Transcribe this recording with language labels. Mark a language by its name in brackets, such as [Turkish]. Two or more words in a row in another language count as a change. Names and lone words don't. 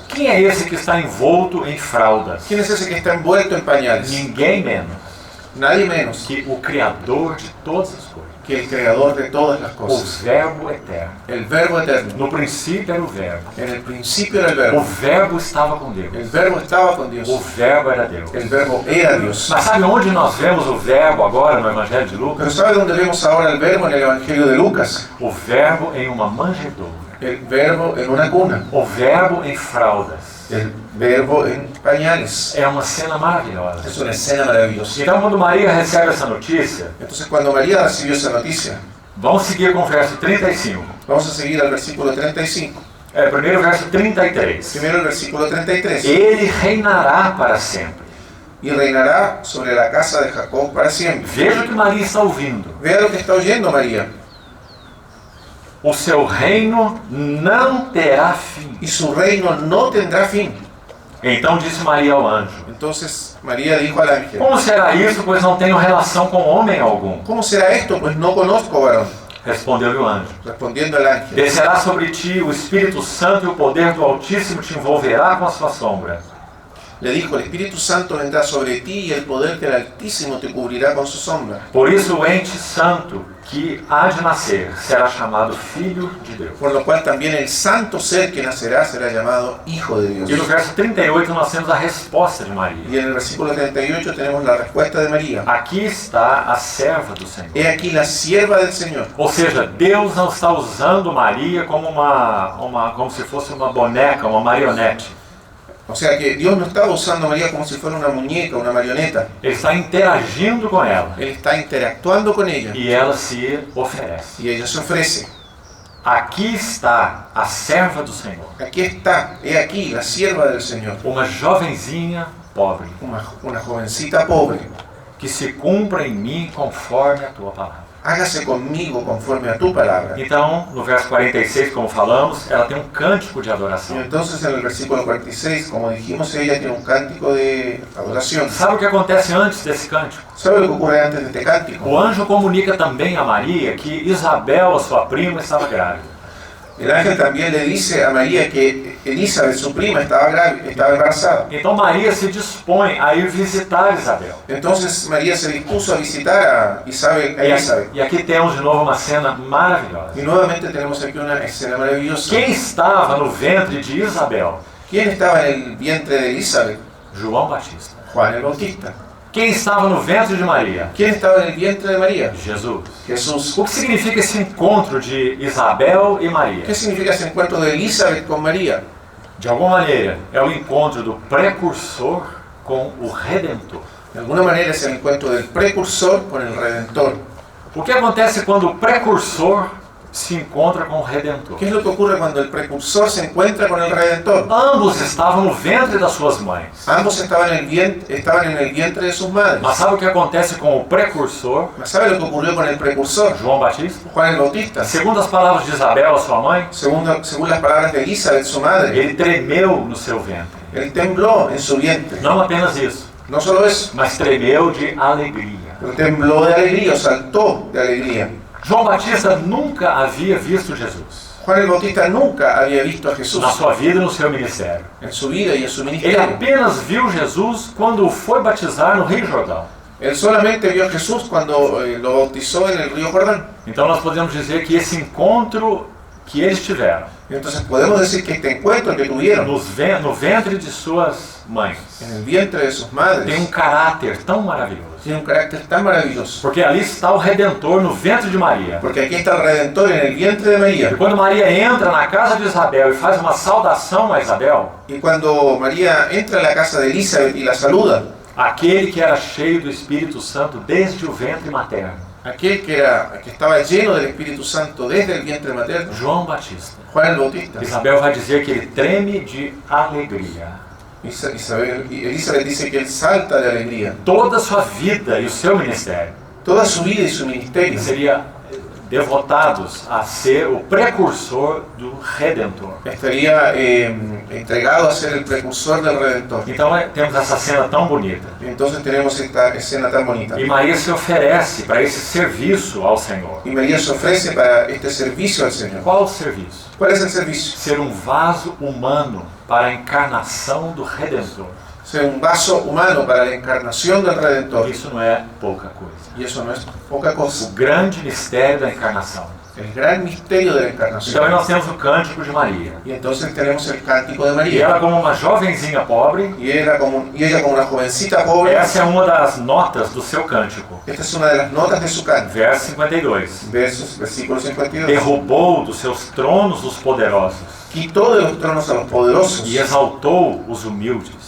[Portuguese] Quem é esse que está envolto em fraldas? [Spanish] ¿Quién es ese que está envuelto en pañales? [Portuguese] Ninguém menos [Spanish] Nadie menos [Portuguese] que o Criador de todas as coisas. [Spanish] que el creador de todas las [Portuguese] O [Spanish] cosas. [Portuguese] Verbo eterno. [Spanish] El verbo eterno. [Portuguese] No princípio era o Verbo. [Spanish] En el principio era el [Portuguese] O [Spanish] verbo. [Portuguese] Verbo estava com [Spanish] El [Portuguese] Deus. [Spanish] verbo estaba con Dios. [Portuguese] O Verbo era Deus. [Spanish] El verbo era Dios. [Portuguese] Mas sabe onde nós vemos o Verbo agora no Evangelho de Lucas? [Spanish] Pero ¿sabe dónde vemos ahora el verbo en el Evangelio de Lucas? [Portuguese] O Verbo em uma manjedoura. [Spanish] El verbo en una cuna. [Portuguese] O Verbo em fraldas. [Spanish] El verbo en pañales. [Portuguese] É uma cena maravilhosa. [Spanish] Es una escena maravillosa. [Portuguese] Então, quando Maria recebe essa notícia, [Spanish] Entonces, cuando María recibió esa noticia, [Portuguese] vamos seguir com o verso 35. [Spanish] vamos a seguir al versículo 35. [Portuguese] Primeiro verso 33. [Spanish] Primero el versículo 33. [Portuguese] Ele reinará para sempre. [Spanish] Y reinará sobre la casa de Jacob para siempre. [Portuguese] Veja o que Maria está ouvindo. [Spanish] Vea lo que está oyendo María. [Portuguese] O seu reino não terá fim. [Spanish] Y su reino no tendrá fin. [Portuguese] Então disse Maria ao anjo: [Spanish] Entonces María dijo al ángel: [Portuguese] Como será isso, pois não tenho relação com homem algum? [Spanish] ¿Cómo será esto? Pues no conozco varón. [Portuguese] Respondeu-lhe o anjo: [Spanish] Respondiendo el ángel: [Portuguese] Descerá sobre ti o Espírito Santo e o poder do Altíssimo te envolverá com a sua sombra. [Spanish] Le dijo: el Espíritu Santo vendrá sobre ti y el poder del Altísimo te cubrirá con su sombra. [Portuguese] Por isso o ente santo que há de nascer será chamado Filho de Deus. [Spanish] Por lo cual también el santo ser que nacerá será llamado Hijo de Dios. [Portuguese] E no verso 38 nós temos a resposta de Maria. [Spanish] Y en el versículo 38 tenemos la respuesta de María. [Portuguese] Aqui está a serva do Senhor. [Spanish] He aquí la sierva del Señor. [Portuguese] Ou seja, Deus não está usando Maria como como se fosse uma boneca, uma marionete. [Spanish] O sea que Dios no estaba usando a María como si fuera una muñeca, una marioneta. [Portuguese] Ele está interagindo com ela. [Spanish] Él está interactuando con ella [Portuguese] E ela se oferece. [Spanish] y ella se ofrece. [Portuguese] Aqui está a serva do Senhor. [Spanish] Aquí está, he aquí la sierva del Señor. [Portuguese] Uma jovenzinha pobre, [Spanish] Una jovencita pobre. [Portuguese] que se cumpra em mim conforme a tua palavra. [Spanish] Hágase conmigo conforme a tu palabra. [Portuguese] Então, no verso 46, como falamos, ela tem um cântico de [Spanish] Y [Portuguese] adoração. [Spanish] entonces en el versículo 46, como dijimos, ella tiene un cántico de adoración. [Portuguese] Sabe o que acontece antes desse cântico? [Spanish] ¿Sabe lo que ocurre antes de este cántico? [Portuguese] O anjo comunica também a Maria que Isabel, a sua prima, estava grávida. [Spanish] El ángel también le dice a María que Elizabeth, su prima, estaba embarazada. [Portuguese] Então Maria se dispõe a ir visitar Isabel. [Spanish] Entonces María se dispuso a visitar a Elizabeth. [Portuguese] E aqui temos de novo uma cena maravilhosa. [Spanish] Y nuevamente tenemos aquí una escena maravillosa. [Portuguese] Quem estava no ventre de Isabel? [Spanish] ¿Quién estaba en el vientre de Elizabeth? [Portuguese] João Batista. [Spanish] Juan el Bautista. [Portuguese] Quem estava no ventre de Maria? [Spanish] ¿Quién estaba en el vientre de María? [Portuguese] Jesus. [Spanish] Jesús. [Portuguese] O que significa esse encontro de Isabel e Maria? [Spanish] ¿Qué significa ese encuentro de Elizabeth con María? [Portuguese] De alguma maneira, é o encontro do precursor com o Redentor. [Spanish] De alguna manera es el encuentro del precursor con el Redentor. [Portuguese] O que acontece quando o precursor se encontra com o Redentor? [Spanish] ¿Qué es lo que ocurre cuando el precursor se encuentra con el Redentor? [Portuguese] Ambos estavam no ventre das suas mães. [Spanish] Ambos estaban en el vientre de sus madres. [Portuguese] Mas sabe o que acontece com o precursor, [Spanish] ¿Mas sabe lo que ocurrió con el precursor? [Portuguese] João Batista? [Spanish] Juan el Bautista. [Portuguese] Segundo as palavras de Isabel, a sua mãe, [Spanish] Según las palabras de Elizabeth, su madre, [Portuguese] ele tremeu no seu ventre. [Spanish] él tembló en su vientre. [Portuguese] Não apenas isso, [Spanish] No solo eso, [Portuguese] mas tremeu de alegria. [Spanish] pero tembló de alegría, o saltó de alegría. [Portuguese] João Batista nunca havia visto Jesus [Spanish] Juan el Bautista nunca había visto a Jesús [Portuguese] na sua vida e no seu ministério. [Spanish] en su vida y en su [Portuguese] Ele [Spanish] ministerio. [Portuguese] apenas viu Jesus quando foi batizar no Rio Jordão. [Spanish] Él solamente vio a Jesús cuando lo bautizó en el río Jordán. [Portuguese] Então nós podemos dizer que esse encontro que eles tiveram [Spanish] Entonces podemos decir que este encuentro que tuvieron [Portuguese] no ventre de suas mães [Spanish] en el vientre de sus [Portuguese] tem [Spanish] madres [Portuguese] caráter tão maravilhoso. [Spanish] tiene un carácter tan maravilloso. [Portuguese] Porque ali está o Redentor no ventre de Maria. [Spanish] Porque aquí está el Redentor en el vientre de [Portuguese] E [Spanish] María. [Portuguese] quando Maria entra na casa de Isabel e faz uma saudação a Isabel, [Spanish] Y cuando María entra a la casa de Elizabeth y la saluda, [Portuguese] aquele que era cheio do Espírito Santo desde o ventre materno, [Spanish] aquel que estaba lleno del Espíritu Santo desde el vientre materno, [Portuguese] João Batista, [Spanish] Juan el Bautista. [Portuguese] Isabel vai dizer que ele treme de alegria. [Spanish] Elizabeth dice que él salta de alegría. [Portuguese] Toda a sua vida e o seu ministério [Spanish] Toda su vida y su ministerio [Portuguese] seria devotados a ser o precursor do Redentor. [Spanish] estaría entregado a ser el precursor del Redentor. [Portuguese] Então temos essa cena tão bonita. [Spanish] Entonces tenemos esta escena tan bonita. [Portuguese] E Maria se oferece para esse serviço ao Senhor. [Spanish] Y María se ofrece para este servicio al Señor. [Portuguese] Qual o serviço? [Spanish] ¿Cuál es el servicio? [Portuguese] Ser um vaso humano para a encarnação do Redentor. [Spanish] Ser un vaso humano para la encarnación del Redentor. [Portuguese] Isso não é pouca coisa. [Spanish] Y eso no es poca [Portuguese] O [Spanish] cosa. [Portuguese] grande mistério da encarnação. [Spanish] El gran misterio de la [Portuguese] Então [Spanish] encarnación. [Portuguese] nós temos o Cântico de Maria. [Spanish] Y entonces tenemos el cántico de [Portuguese] E [Spanish] María. [Portuguese] ela, como uma jovenzinha pobre, [Spanish] Y ella como una jovencita pobre. [Portuguese] essa é uma das notas do seu cântico. [Spanish] Esta es una de las notas de su canto. [Portuguese] Verso 52. [Spanish] Versículo 52. [Portuguese] Derrubou dos seus tronos os poderosos [Spanish] Quitó de los tronos a los poderosos [Portuguese] e exaltou os humildes.